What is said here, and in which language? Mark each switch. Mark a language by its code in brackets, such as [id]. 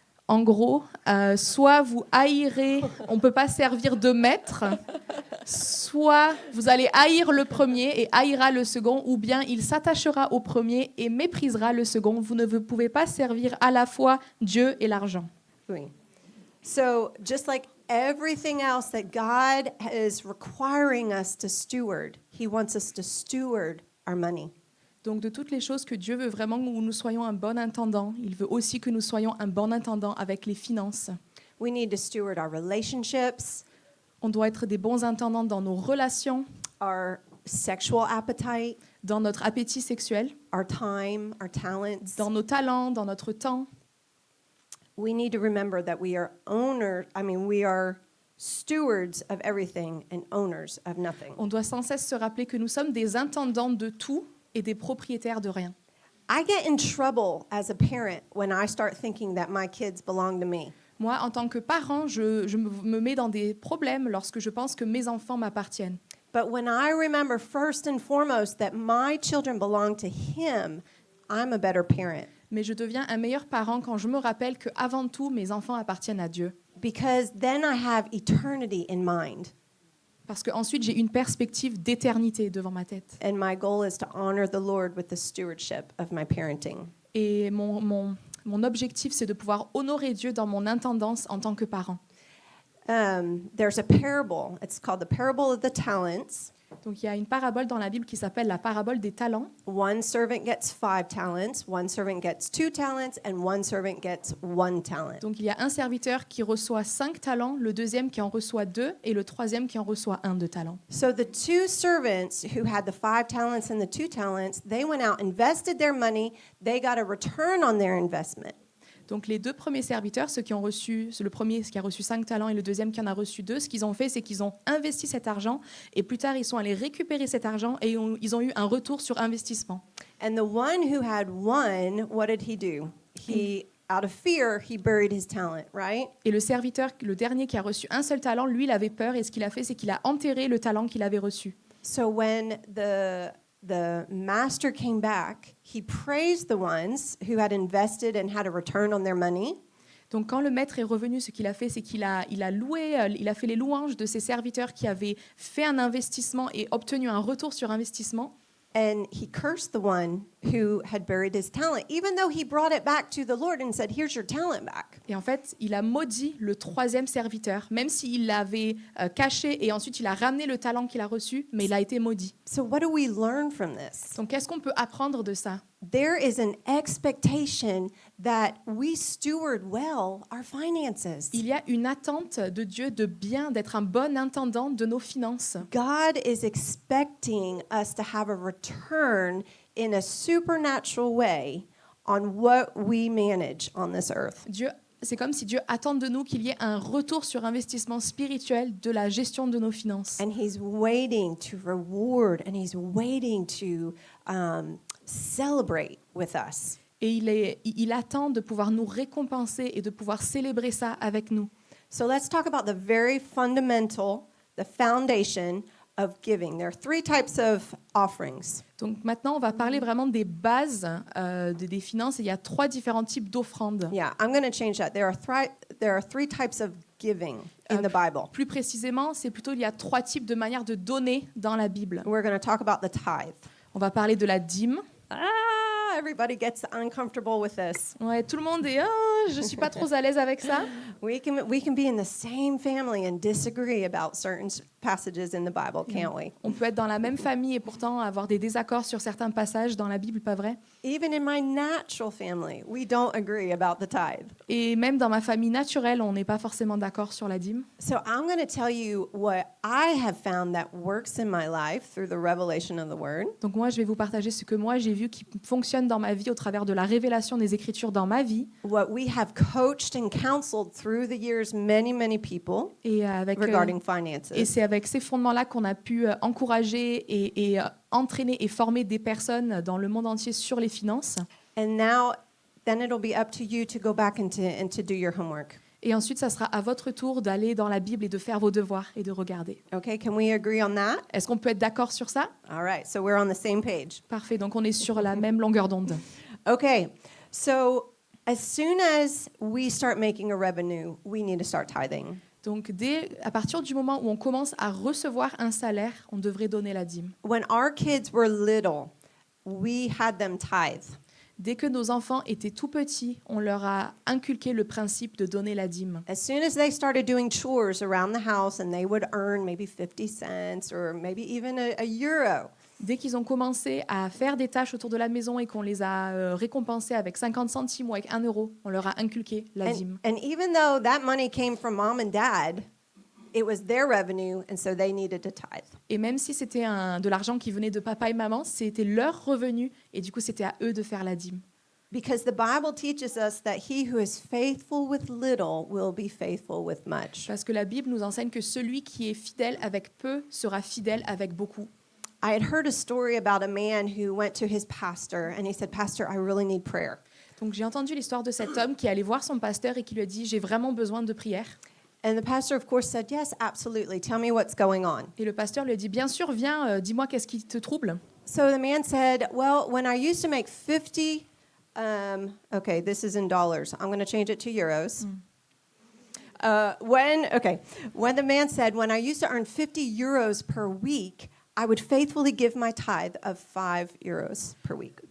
[fr] En gros, soit vous haïrez, on ne peut pas servir de maître, soit vous allez haïr le premier et haïra le second, ou bien il s'attachera au premier et méprisera le second. Vous ne pouvez pas servir à la fois Dieu et l'argent. Oui. [en] So just like everything else that God is requiring us to steward, He wants us to steward our money. [fr] Donc de toutes les choses que Dieu veut vraiment où nous soyons un bon intendant, il veut aussi que nous soyons un bon intendant avec les finances. [en] We need to steward our relationships, [fr] On doit être des bons intendants dans nos relations, [en] our sexual appetite, [fr] dans notre appétit sexuel, [en] our time, our talents. [fr] dans nos talents, dans notre temps. [en] We need to remember that we are stewards of everything and owners of nothing. [fr] On doit sans cesse se rappeler que nous sommes des intendants de tout et des propriétaires de rien. [en] I get in trouble as a parent when I start thinking that my kids belong to me. [fr] Moi, en tant que parent, je me mets dans des problèmes lorsque je pense que mes enfants m'appartiennent. [en] But when I remember first and foremost that my children belong to him, I'm a better parent. [fr] Mais je deviens un meilleur parent quand je me rappelle qu'avant tout, mes enfants appartiennent à Dieu. [en] Because then I have eternity in mind. [fr] Parce qu'ensuite, j'ai une perspective d'éternité devant ma tête. [en] And my goal is to honor the Lord with the stewardship of my parenting. [fr] Et mon objectif, c'est de pouvoir honorer Dieu dans mon intendance en tant que parent. [en] There's a parable. It's called the parable of the talents. [fr] Donc il y a une parabole dans la Bible qui s'appelle la parabole des talents. [en] One servant gets 5 talents, one servant gets 2 talents, and one servant gets 1 talent. [fr] Donc il y a un serviteur qui reçoit 5 talents, le deuxième qui en reçoit 2 et le troisième qui en reçoit 1 de talent. [en] So the 2 servants who had the 5 talents and the 2 talents, they went out, invested their money, they got a return on their investment. [fr] Donc les deux premiers serviteurs, ceux qui ont reçu, le premier qui a reçu 5 talents et le deuxième qui en a reçu 2, ce qu'ils ont fait, c'est qu'ils ont investi cet argent et plus tard, ils sont allés récupérer cet argent et ils ont eu un retour sur investissement. [en] And the one who had 1, what did he do? Out of fear, he buried his talent, right? [fr] Et le serviteur, le dernier qui a reçu un seul talent, lui, il avait peur et ce qu'il a fait, c'est qu'il a enterré le talent qu'il avait reçu. [en] So when the master came back, he praised the ones who had invested and had a return on their money. [fr] Donc quand le maître est revenu, ce qu'il a fait, c'est qu'il a loué, il a fait les louanges de ses serviteurs qui avaient fait un investissement et obtenu un retour sur investissement. [en] And he cursed the one who had buried his talent, even though he brought it back to the Lord and said, "Here's your talent back." [fr] Et en fait, il a maudit le troisième serviteur, même s'il l'avait caché et ensuite il a ramené le talent qu'il a reçu, mais il a été maudit. [en] So what do we learn from this? [fr] Donc qu'est-ce qu'on peut apprendre de ça? [en] There is an expectation that we steward well our finances. [fr] Il y a une attente de Dieu de bien, d'être un bon intendant de nos finances. [en] God is expecting us to have a return in a supernatural way on what we manage on this earth. [fr] C'est comme si Dieu attend de nous qu'il y ait un retour sur investissement spirituel de la gestion de nos finances. [en] And he's waiting to reward and he's waiting to celebrate with us. [fr] Et il attend de pouvoir nous récompenser et de pouvoir célébrer ça avec nous. [en] So let's talk about the very fundamental, the foundation of giving. There are 3 types of offerings. [fr] Donc maintenant, on va parler vraiment des bases des finances. Et il y a 3 différents types d'offrandes. [en] Yeah, I'm going to change that. There are 3 types of giving in the Bible. [fr] Plus précisément, c'est plutôt il y a 3 types de manières de donner dans la Bible. [en] We're going to talk about the tithe. [fr] On va parler de la dîme. [en] Everybody gets uncomfortable with this. [fr] Ouais, tout le monde est je suis pas trop à l'aise avec ça. [en] We can be in the same family and disagree about certain passages in the Bible, can't we? [fr] On peut être dans la même famille et pourtant avoir des désaccords sur certains passages dans la Bible, pas vrai? [en] Even in my natural family, we don't agree about the tithe. [fr] Et même dans ma famille naturelle, on n'est pas forcément d'accord sur la dîme. [en] So I'm going to tell you what I have found that works in my life through the revelation of the Word. [fr] Donc moi, je vais vous partager ce que moi j'ai vu qui fonctionne dans ma vie au travers de la révélation des Écritures dans ma vie. [en] What we have coached and counseled through the years many people [fr] Et [en] regarding finances. [fr] Et c'est avec ces fondements-là qu'on a pu encourager et entraîner et former des personnes dans le monde entier sur les finances. [en] And now, then it'll be up to you to go back and to do your homework. [fr] Et ensuite, ça sera à votre tour d'aller dans la Bible et de faire vos devoirs et de regarder. [en] Okay, can we agree on that? [fr] Est-ce qu'on peut être d'accord sur ça? [en] All right, so we're on the same page. [fr] Parfait, donc on est sur la même longueur d'onde. [en] Okay, so as soon as we start making a revenue, we need to start tithing. [fr] Donc à partir du moment où on commence à recevoir un salaire, on devrait donner la dîme. [en] When our kids were little, we had them tithe. [fr] Dès que nos enfants étaient tout petits, on leur a inculqué le principe de donner la dîme. [en] As soon as they started doing chores around the house and they would earn maybe 50 cents or maybe even a euro. [fr] Dès qu'ils ont commencé à faire des tâches autour de la maison et qu'on les a récompensés avec 50 centimes ou avec 1 euro, on leur a inculqué la dîme. [en] And even though that money came from mom and dad, it was their revenue, and so they needed to tithe. [fr] Et même si c'était de l'argent qui venait de papa et maman, c'était leur revenu. Et du coup, c'était à eux de faire la dîme. [en] Because the Bible teaches us that he who is faithful with little will be faithful with much. [fr] Parce que la Bible nous enseigne que celui qui est fidèle avec peu sera fidèle avec beaucoup. [en] I had heard a story about a man who went to his pastor and he said, "Pastor, I really need prayer." [fr] Donc j'ai entendu l'histoire de cet homme qui allait voir son pasteur et qui lui a dit « J'ai vraiment besoin de prière ». [en] And the pastor, of course, said, "Yes, absolutely. Tell me what's going on." [fr] Et le pasteur lui a dit « Bien sûr, viens, dis-moi qu'est-ce qui te trouble ». [en] So the man said, "Well, when I used to make 50, okay, this is in dollars. I'm going to change it to euros." When the man said, "When I used to earn 50 euros per week, I would faithfully give my tithe of 5 euros per week."